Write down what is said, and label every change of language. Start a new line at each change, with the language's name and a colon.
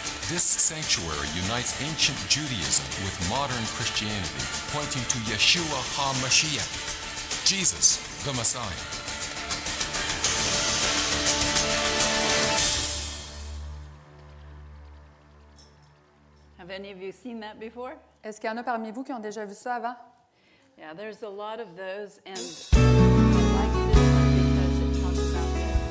English: This sanctuary unites ancient Judaism with modern Christianity, pointing to Yeshua HaMashiach, Jesus, the Messiah. Have any of you seen that before?
French: Est-ce qu'il y en a parmi vous qui ont déjà vu ça avant?
English: Yeah, there's a lot of those, and I like this one because it talks about the